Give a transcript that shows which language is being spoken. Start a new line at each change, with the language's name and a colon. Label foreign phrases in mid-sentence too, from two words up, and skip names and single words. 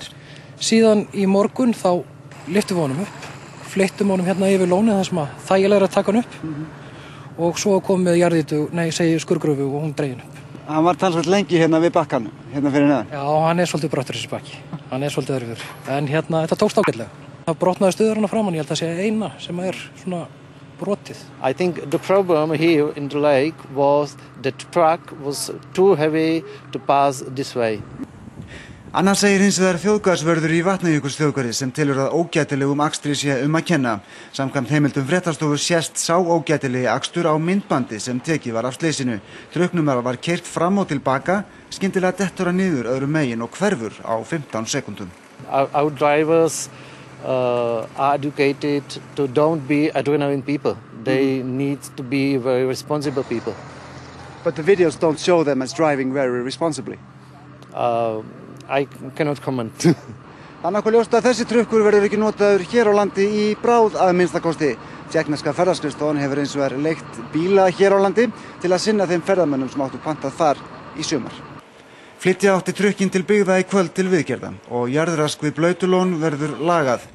Icelandic: Síðan í morgun þá lyftum við honum upp, fleyttum honum hérna yfir lónið þar sem að þægilega að taka hann upp og svo komum við skurðgröfu og hún dregin upp. Hann var talsvert lengi hérna við bakkanum, hérna fyrir neðan. Já, hann svolítið brottur þessi bakki, hann svolítið örfur, en hérna þetta tókst ágætlega. Það brotnaði stuðurinn framan, ég held að sé eina sem svona brotið.
English: I think the problem here in the lake was the truck was too heavy to pass this way.
Icelandic: Anna segir hins vegar þjóðgarðsvörður í Vatnajökulsþjóðgarði sem telur að ógætilegum akstri sé að kenna. Samkvæmt heimildum fréttastofu sést sá ógætilegi akstur á myndbandi sem tekið var af slysinu. Trukknum var keyrt fram og tilbaka, skyndilega dettur hann niður öðrum megin og hverfur á 15 sekúndum.
English: Our drivers are educated to don't be adrenaline people. They need to be very responsible people. But the videos don't show them as driving very responsibly. I cannot comment.
Icelandic: Það nokkuð ljóst að þessi trukkur verður ekki notaður hér á landi í bráð að minnstakosti. Tékkneska ferðaskrifstofan hefur eins og leigt bíla hér á landi til að sinna þeim ferðamönnum sem áttu pantað þar í sumar. Flytja átti trukkinn til byggða í kvöld til viðgerða og jarðrask við Blautulón verður lagað.